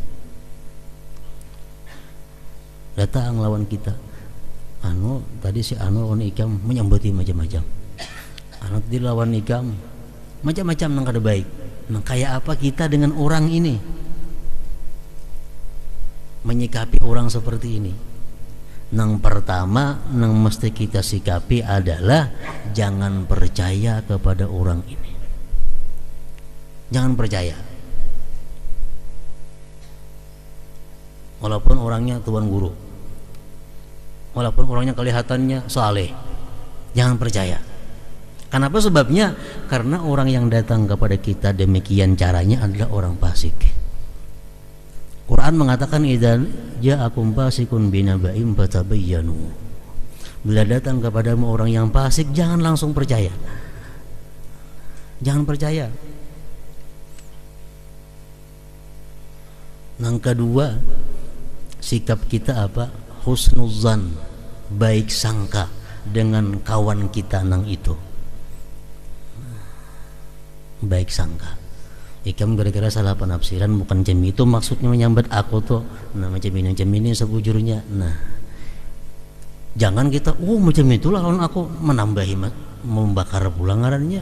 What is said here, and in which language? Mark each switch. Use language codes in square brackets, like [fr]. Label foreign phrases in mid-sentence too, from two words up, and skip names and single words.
[bjn] Datang lawan kita, tadi si lawan ikam menyambuti macam-macam, tadi lawan ikam macam-macam nang kada baik. [id] Nah kayak apa kita dengan orang ini, menyikapi orang seperti ini? [bjn] Nang pertama nang mesti kita sikapi adalah jangan percaya kepada orang ini. [id] Jangan percaya, walaupun orangnya tuan guru, walaupun orangnya kelihatannya saleh, jangan percaya. Kenapa sebabnya? Karena orang yang datang kepada kita demikian caranya adalah orang fasik. Quran mengatakan [ar] إذا جاءكم فاسق بنبإ فتبينوا. [id] Bila datang kepadamu orang yang fasik, jangan langsung percaya. Jangan percaya. Yang kedua, sikap kita apa? Husnuzan, [bjn] baik sangka dengan kawan kita nang itu. [id] Baik sangka. [bjn] Ikam gara-gara salah penafsiran, bukan macam itu maksudnya menyambat aku tuh. Nah macam ini sebujurnya. Nah jangan kita macam itulah lawan aku, menambahi membakar pulangarannya.